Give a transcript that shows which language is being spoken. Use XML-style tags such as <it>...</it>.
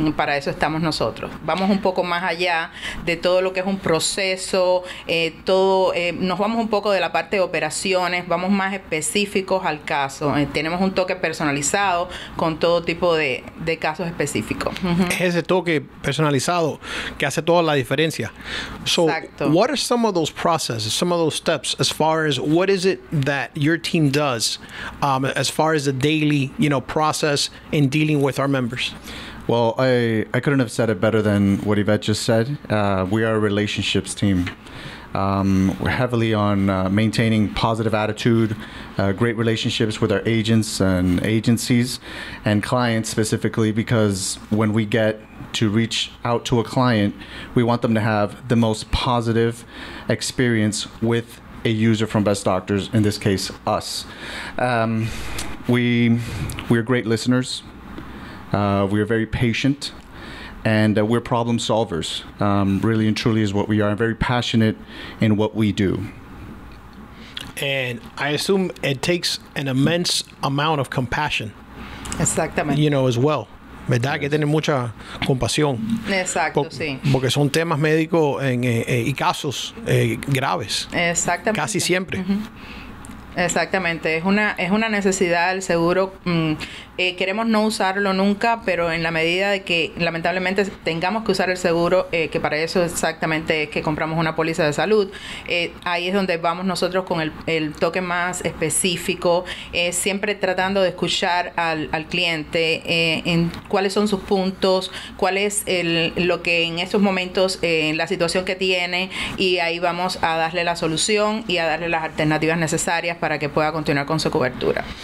<es>Para eso estamos nosotros. Vamos un poco más allá de todo lo que es un proceso, nos vamos un poco de la parte de operaciones, vamos más específicos al caso. Tenemos un toque personalizado con todo tipo de casos específicos. Ese toque personalizado que hace toda la diferencia.</es> <en>So,</en> <es>Exacto.</es> <en>What are some of those processes, some of those steps, as far as what is it that your team does, as far as the daily, process in dealing with our members? Well, I couldn't have said it better than what Yvette just said. We are a relationships team. We're heavily on maintaining positive attitude, great relationships with our agents and agencies and clients specifically, because when we get to reach out to a client, we want them to have the most positive experience with a user from Best Doctors, in this case, us. We're great listeners. We are very patient. And we're problem solvers, really and truly is what we are. Very passionate in what we do. And I assume it takes an immense amount of compassion</en> <es>Exactamente.</es> <en>you know, as well.</en> <es>¿Verdad? Hay que tener mucha compasión. Exacto, sí. Porque son temas médicos y casos graves. Exactamente. Casi siempre. Exactamente, es una necesidad el seguro. Queremos no usarlo nunca, pero en la medida de que lamentablemente tengamos que usar el seguro, que para eso exactamente es que compramos una póliza de salud, ahí es donde vamos nosotros con el toque más específico, siempre tratando de escuchar al cliente en cuáles son sus puntos, cuál es lo que en estos momentos, la situación que tiene, y ahí vamos a darle la solución y a darle las alternativas necesarias para que pueda continuar con su cobertura.</es>